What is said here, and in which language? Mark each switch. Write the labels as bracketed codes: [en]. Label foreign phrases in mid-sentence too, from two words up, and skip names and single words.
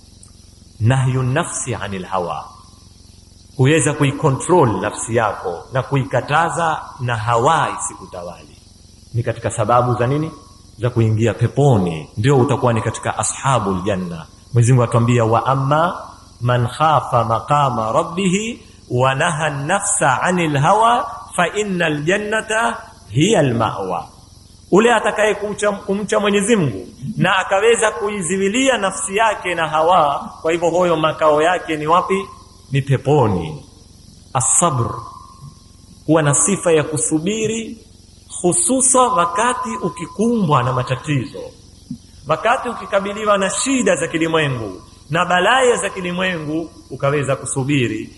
[ar] نهي النفس عن الهوى, [sw] kuweza kuikontrol nafsi yako na kuikataza na hawa isikutawali, ni katika sababu za nini, za kuingia peponi. Ndio utakuwa ni katika [ar] أصحاب الجنة. [sw] Mwenyezi Mungu atuambia [ar] وأما من خاف مقام ربه ونهى النفس عن الهوى فإن الجنة هي المأوى. [sw] Ule atakaye kumcha Mwenyezi Mungu na akaweza kuiziwilia nafsi yake na hawa, kwa hivyo hoyo makao yake ni wapi? Ni peponi. As-sabr, kuwa na sifa ya kusubiri, hususa wakati ukikumbwa na matatizo, wakati ukikabiliwa na shida za kilimwengu na balaya za kilimwengu, ukaweza kusubiri.